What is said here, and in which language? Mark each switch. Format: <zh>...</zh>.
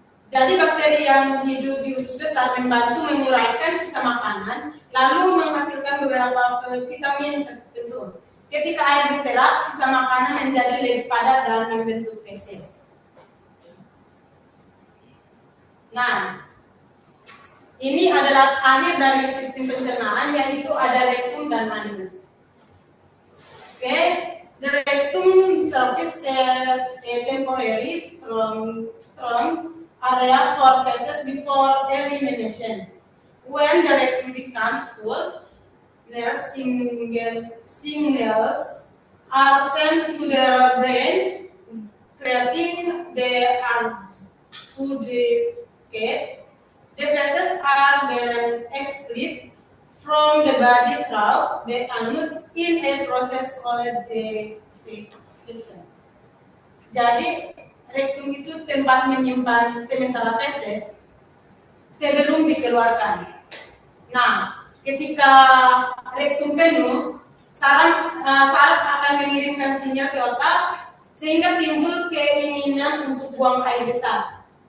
<id>Jadi bakteri yang hidup di usus besar membantu menguraikan sisa makanan, lalu menghasilkan beberapa vitamin tertentu. Ketika air diserap, sisa makanan menjadi lebih padat dalam membentuk feses. Nah, ini adalah akhir dari sistem pencernaan, yaitu ada rektum dan anus.</id> <en>Oke, the rectum serves as a temporary strong area for feces before elimination. When the rectum becomes full, nerve signals are sent to the brain, creating the urge to defecate. The feces are then expelled from the body through the anus in a process called defecation.</en> <id>Jadi, rektum itu tempat menyimpan sementara feses sebelum dikeluarkan. Nah, ketika rektum penuh, saraf akan mengirimkan sinyal ke otak sehingga timbul keinginan untuk buang air besar.</id>